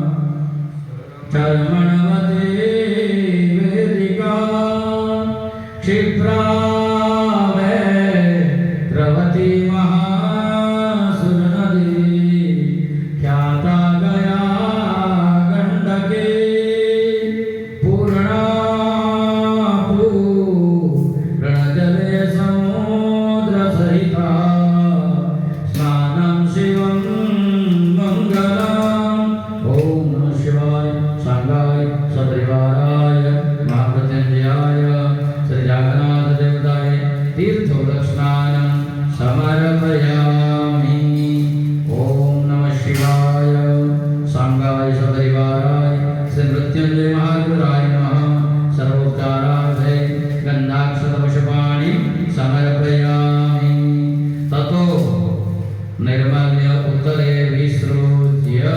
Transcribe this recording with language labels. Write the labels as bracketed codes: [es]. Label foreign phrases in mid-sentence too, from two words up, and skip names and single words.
[sa] ચર્મણવતી વેદિકા ક્ષિપ્રા પ્રવતી મહાસુર નદી ખ્યાતા ગયા ગંડકે પૂર્ણા પૂર્ણજલે સમુદ્ર સહિતા સ્નાનમ શિવમ મંગલમ ઓમ નમઃ શિવાય સાંગાય સપરિવારાય મહામૃત્યુંજયાય શ્રી જગન્નાથ દેવતાય तीर्थोदस्नानं समर्पयामि ओम नमः शिवाय सांगाय सपरिवाराय श्री मृत्युंजय महागुराय नमः सर्वोपचारार्थे गन्धाक्षतपुष्पाणि समर्पयामि ततो निर्मल्य उत्तरे विसृज्य